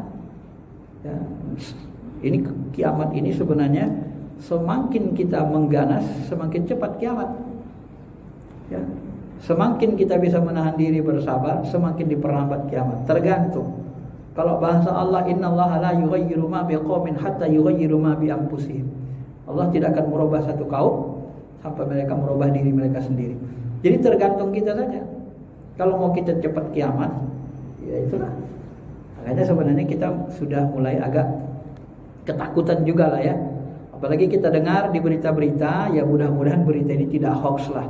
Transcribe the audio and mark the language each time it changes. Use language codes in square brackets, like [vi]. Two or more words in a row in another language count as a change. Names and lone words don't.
[id] Ya, ini kiamat ini sebenarnya semakin kita mengganas, semakin cepat kiamat. Ya, semakin kita bisa menahan diri bersabar, semakin diperlambat kiamat. Tergantung. Kalau bahasa Allah, [ar] إن الله لا يغير ما بقوم حتى يغيروا ما بأنفسهم. [id] Allah tidak akan merubah satu kaum sampai mereka merubah diri mereka sendiri. Jadi tergantung kita saja. Kalau mau kita cepat kiamat, ya itulah. Makanya sebenarnya kita sudah mulai agak ketakutan juga lah, ya. Apalagi kita dengar di berita-berita, ya mudah-mudahan berita ini tidak hoax lah.